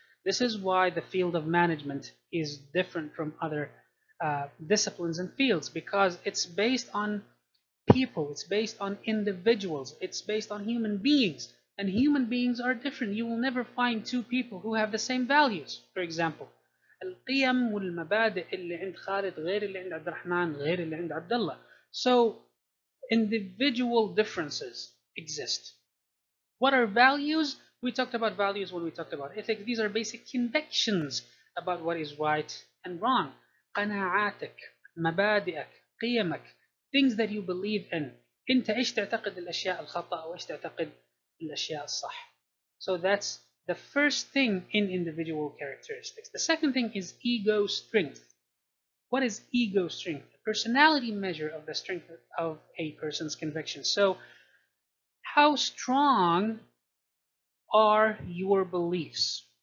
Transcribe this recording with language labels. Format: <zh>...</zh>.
<en>This is why the field of management is different from other disciplines and fields, because it's based on people, it's based on individuals, it's based on human beings, and human beings are different. You will never find two people who have the same values. For example,</en> <ar>القيم والمبادئ اللي عند خالد غير اللي عند عبد الرحمن غير اللي عند عبد الله.</ar> <en>So individual differences exist. What are values? We talked about values when we talked about ethics. These are basic convictions about what is right and wrong.</en> <ar>قناعاتك, مبادئك, قيمك,</ar> <en>things that you believe in.</en> <ar>أنت إيش تعتقد الأشياء الخطأ وإيش تعتقد الأشياء الصح.</ar> <en>So that's the first thing in individual characteristics. The second thing is ego strength. What is ego strength? A personality measure of the strength of a person's conviction. So how strong are your beliefs?</en>